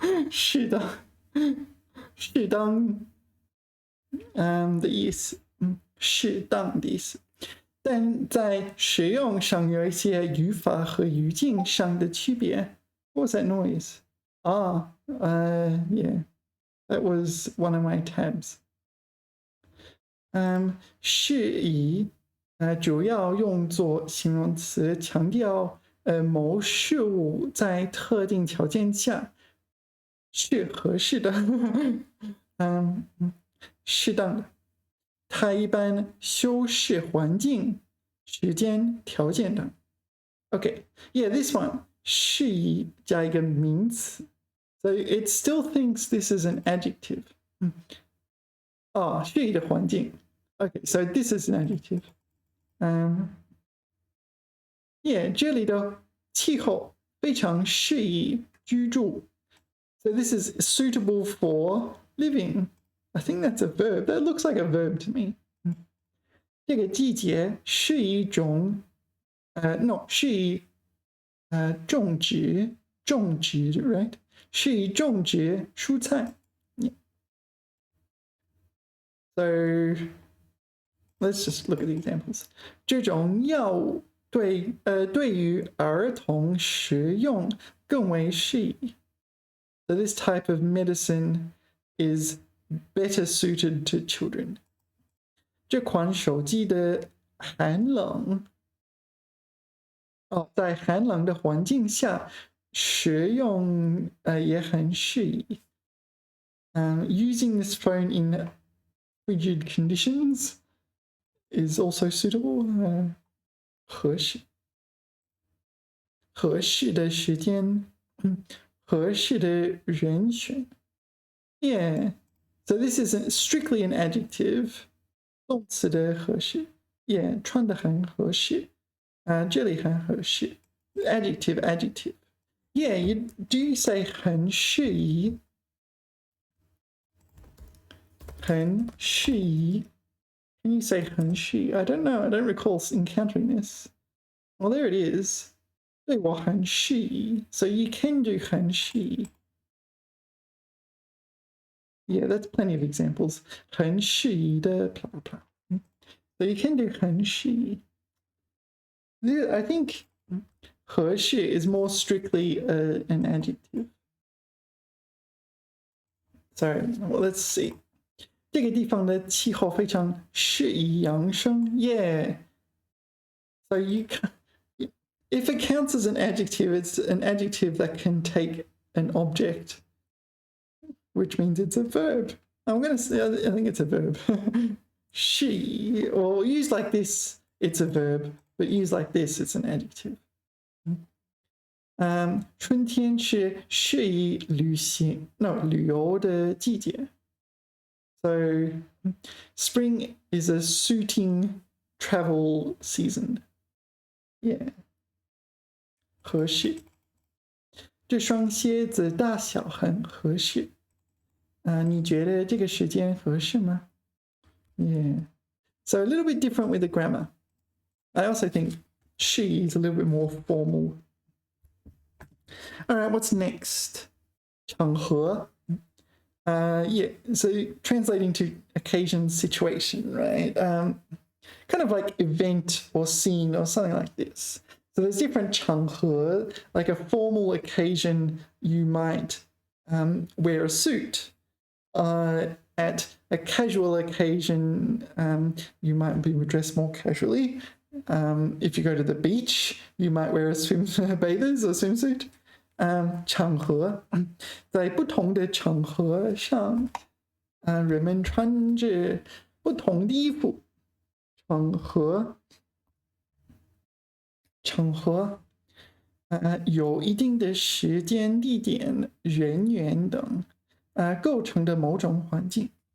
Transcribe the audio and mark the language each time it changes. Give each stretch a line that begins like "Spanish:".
Chinese: 是的，适当的意思，适当的意思。但在使用上有一些语法和语境上的区别。
English: What was that noise? Yeah, that was one of my tabs.
Chinese: 适宜主要用作形容词，强调某事物在特定条件下是合适的，适当的。它一般修饰环境、时间、条件等。
English: Okay, yeah, this one
Chinese: 适宜加一个名词
English: ，so it still thinks this is an adjective.
Chinese: 适宜的环境。
English: Okay, so this is an adjective.
Chinese: Yeah, 这里的气候非常适宜居住。
English: So this is suitable for living. I think that's a verb. That looks like a verb to me.
Chinese: 这个季节适宜种 no 是以种植 right 是以种植蔬菜。
English: Yeah. So let's just look at the examples.
Chinese: 这种药物对于儿童食用更为适宜。
English: So this type of medicine is better suited to children.
Chinese: 这款手机的寒冷在寒冷的环境下使用也很适宜。
English: Using this phone in frigid conditions is also suitable.
Chinese: 合适的时间，合适的人选。
English: Yeah, so this isn't strictly an adjective.
Chinese: 动词的合适 ，Yeah， 穿得很合适，这里很合适 ，adjective.
English: Yeah, do you say 很适宜？
Chinese: 很适宜
English: ？Can you say 很适宜 ？I don't know. I don't recall encountering this. Well, there it is.
Chinese: 对我很适宜
English: ，so you can do
Chinese: 很适宜。
English: Yeah, that's plenty of examples.
Chinese: 很适宜的
English: blah blah blah. So you can do
Chinese: 很适宜。
English: I think 合适 is more strictly an adjective. Sorry, well, let's see.
Chinese: 这个地方的气候非常适宜养生 Yeah.
English: So you can, if it counts as an adjective, it's an adjective that can take an object, which means it's a verb. I'm going to say, I think it's a verb. 适宜 or used like this, it's a verb, but used like this, it's an adjective.
Chinese: 春天是适宜旅游的季节。
English: So spring is a suiting travel season.
Chinese: Yeah. 合适。这双鞋子大小很合适。你觉得这个时间合适吗？
English: Yeah. So a little bit different with the grammar. I also think she is a little bit more formal. All right, what's next? 场合 yeah, so translating to occasion, situation, right? Kind of like event or scene or something like this. So there's different 场合, like a formal occasion, you might wear a suit. At a casual occasion, you might be dressed more casually. If you go to the beach, you might wear a bathers or swimsuit.
Chinese: 场合，在不同的场合上，人们穿着不同的衣服。场合，有一定的时间、地点、人员等，构成的某种环境。